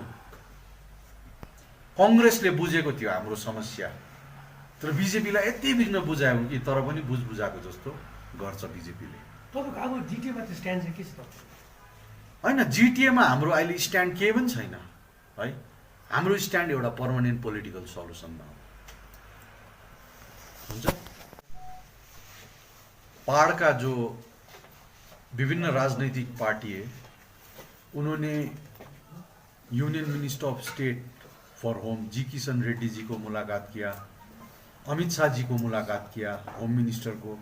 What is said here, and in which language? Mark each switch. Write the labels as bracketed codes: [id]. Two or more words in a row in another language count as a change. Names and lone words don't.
[ne] कङ्ग्रेसले बुझेको थियो हाम्रो समस्या, तर बिजेपीलाई यति बिघ्न बुझायो कि तर पनि बुझाएको जस्तो गर्छ बिजेपीले। तपाईँको अब जिटिएमा त्यो स्ट्यान्ड चाहिँ के छ त? होइन, जिटिएमा हाम्रो अहिले स्ट्यान्ड केही पनि छैन। है। हाम्रो स्ट्यान्ड एउटा [en] permanent political solution [ne] हो। हुन्छ, [hi] पहाड़ का जो विभिन्न राजनीतिक पार्टी है उन्होंने [en] union minister of state for home [hi] जी किशन रेड्डी जी को मुलाकात किया, अमित शाह जी को मुलाकात किया, [en] home minister [hi] को।